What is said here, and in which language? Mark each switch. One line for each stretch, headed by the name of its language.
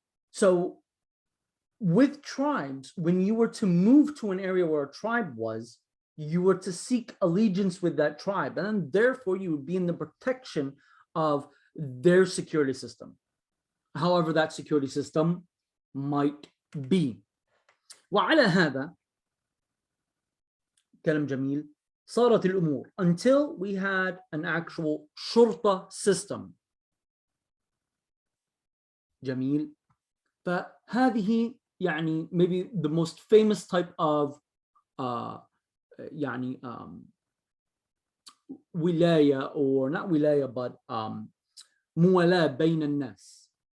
English: So with tribes, when you were to move to an area where a tribe was, you were to seek allegiance with that tribe, and therefore you would be in the protection of their security system, however that security system might be.
Arabic: وعلى هذا كلام جميل صارت الأمور
English: until we had an actual
Arabic: شرطة system. جميل. فهذه يعني
English: maybe the most famous type of يعني ولاية, or not ولاية, but موالاة بين الناس.